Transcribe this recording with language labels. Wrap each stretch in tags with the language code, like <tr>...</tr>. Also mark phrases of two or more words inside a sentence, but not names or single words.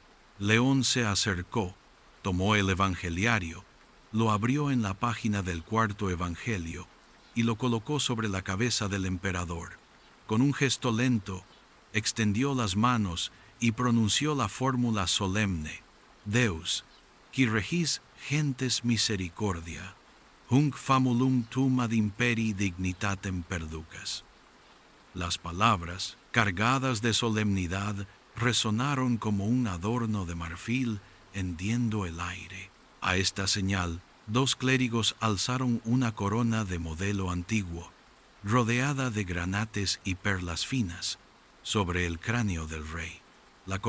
<es>León se acercó, tomó el evangeliario, lo abrió en la página del 4º evangelio y lo colocó sobre la cabeza del emperador. Con un gesto lento, extendió las manos y pronunció la fórmula solemne:</es> <la>Deus, qui regis gentes misericordia, hunc famulum tum ad imperi dignitatem perducas.</la> <es>Las palabras, cargadas de solemnidad, resonaron como un adorno de marfil hendiendo el aire. A esta señal, 2 clérigos alzaron una corona de modelo antiguo, rodeada de granates y perlas finas, sobre el cráneo del rey.</es>